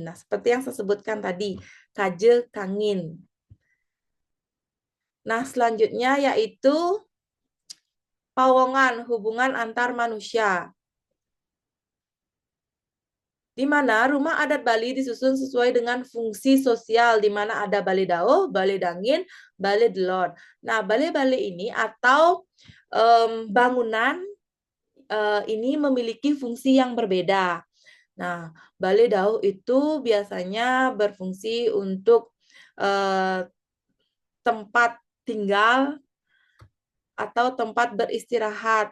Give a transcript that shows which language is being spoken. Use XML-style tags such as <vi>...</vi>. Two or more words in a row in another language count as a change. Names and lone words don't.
<id>Nah, seperti yang saya sebutkan tadi,</id> <ban>Kaje Kangin.</ban> <id>Nah, selanjutnya yaitu pawongan, hubungan antar manusia. Di mana rumah adat Bali disusun sesuai dengan fungsi sosial, di mana ada Bale Dauh, Bale Dangin, Bale Delot. Nah, bale-bale ini atau bangunan ini memiliki fungsi yang berbeda. Nah, Bale Dauh itu biasanya berfungsi untuk tempat tinggal atau tempat beristirahat.</id>